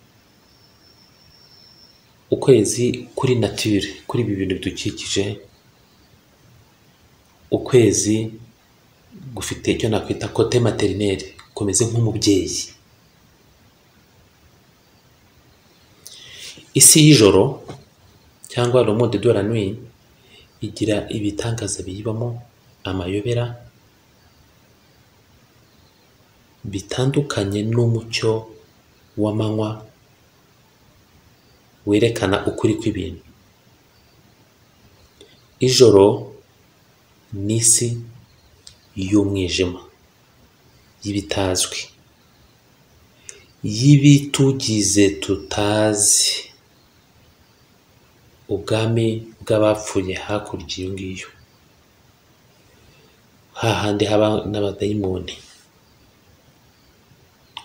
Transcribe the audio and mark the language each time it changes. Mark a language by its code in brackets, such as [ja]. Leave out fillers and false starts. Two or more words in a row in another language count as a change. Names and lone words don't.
[rw] Ukwezi kuri nature, kuri ibi bintu bidukikije, ukwezi gufite icyo nakwita [fr] kote materineri, [rw] kumeze nk'umubyeyi. Isi y'ijoro cyangwa [fr] le monde de la nuit [rw] igira ibitangaza biyibamo, amayobera, bitandukanye n'umucyo w'amanywa werekana ukuri kw'ibintu. Ijoro ni isi y'umwijima, y'ibitazwi, y'ibitugize tutazi, ubwami bw'abapfuye hakurya iyo ngiyo, hahandi haba n'abadayimoni.